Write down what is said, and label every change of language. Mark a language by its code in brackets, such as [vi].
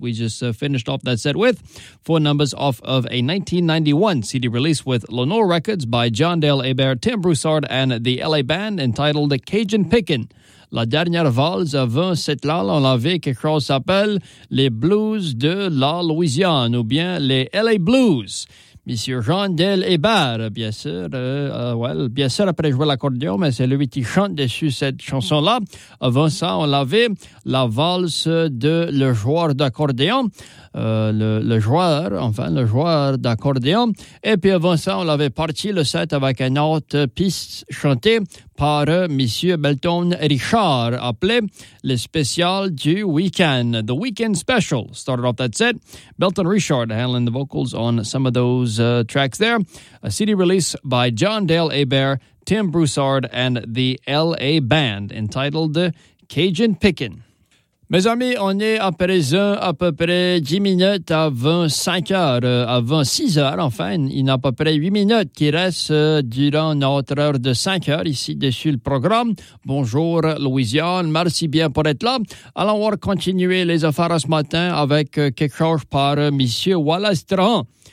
[en] We just finished off that set with four numbers off of a 1991 CD release with Lanor Records by John Dale Hébert, Tim Broussard and the LA Band entitled Cajun Pickin'. [fr] La dernière valse avant cette là, on l'avait quelque chose qui s'appelle les blues de la Louisiane ou bien les LA Blues. Monsieur Jean Del Hébert, bien sûr, après jouer l'accordéon, mais c'est lui qui chante dessus cette chanson-là. Avant ça, on l'avait la valse de le joueur d'accordéon, le joueur d'accordéon. Et puis avant ça, on l'avait parti le set avec une autre piste chantée par Monsieur Belton Richard, appelé le spécial du week-end, [en] the weekend special. Started off that set, Belton Richard handling the vocals on some of those tracks there, a CD release by John Dale Hébert, Tim Broussard, and the LA Band, entitled Cajun Pickin'. [fr] Mes amis, on est à présent à peu près 10 minutes avant 5 heures, avant 6 heures, enfin, il y a à peu près 8 minutes qui restent durant notre heure de 5 heures ici dessus le programme. Bonjour Louisiane, merci bien pour être là. Allons voir continuer les affaires ce matin avec quelque chose par M. Wallace Tran.